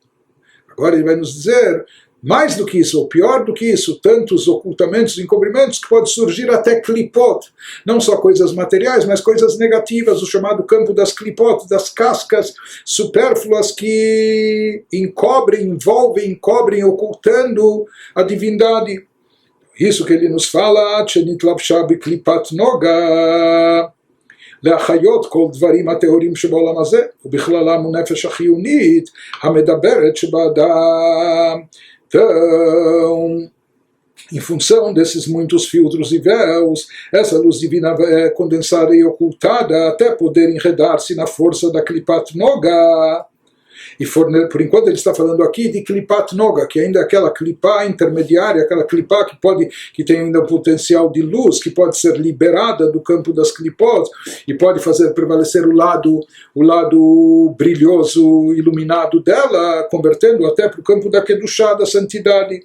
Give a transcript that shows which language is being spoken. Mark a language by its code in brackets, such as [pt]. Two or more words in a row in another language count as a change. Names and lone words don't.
[pt] Agora ele vai nos dizer, mais do que isso, ou pior do que isso, tantos ocultamentos, encobrimentos, que pode surgir até klipot, não só coisas materiais, mas coisas negativas, o chamado campo das klipot, das cascas supérfluas que envolvem, encobrem, ocultando a divindade. Isso que ele nos fala, [he] שנתלבשה בקליפת נוגה להחיות כל דברים הטהורים שבעולם הזה, ובכללם הנפש החיונית המדברת שבאדם. [pt] Então, em função desses muitos filtros e véus, essa luz divina é condensada e ocultada até poder enredar-se na força da [he] קליפת נוגה. [pt] E por enquanto ele está falando aqui de [he] קליפת נוגה, [pt] que ainda é aquela Klipá intermediária, aquela Klipá que tem ainda o potencial de luz, que pode ser liberada do campo das Klipot e pode fazer prevalecer o lado brilhoso, iluminado dela, convertendo até para o campo da Kedushá, da santidade.